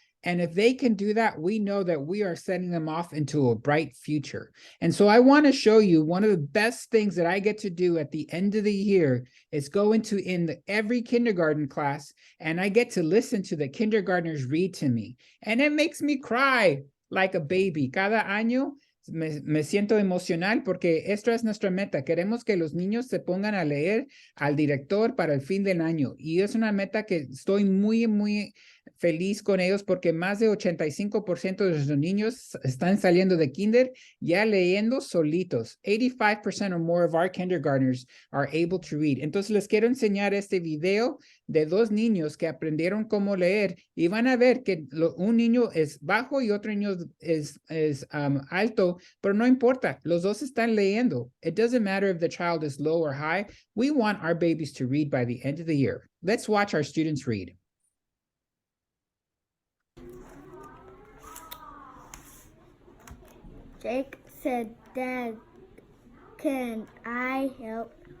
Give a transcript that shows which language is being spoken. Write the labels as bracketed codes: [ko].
[en] And if they can do that, we know that we are setting them off into a bright future. And so I want to show you one of the best things that I get to do at the end of the year is go into every kindergarten class, and I get to listen to the kindergartners read to me. And it makes me cry like a baby. [es] Cada año me siento emocional porque esto es nuestra meta. Queremos que los niños se pongan a leer al director para el fin del año. Y es una meta que estoy muy, muy feliz con ellos porque más de 85% de los niños están saliendo de kinder ya leyendo solitos. [en] 85% or more of our kindergartners are able to read. [es] Entonces les quiero enseñar este video de dos niños que aprendieron cómo leer y van a ver que un niño es bajo y otro niño es alto, pero no importa, los dos están leyendo. [en] It doesn't matter if the child is low or high. We want our babies to read by the end of the year. Let's watch our students read. Jake said, Dad, can I help?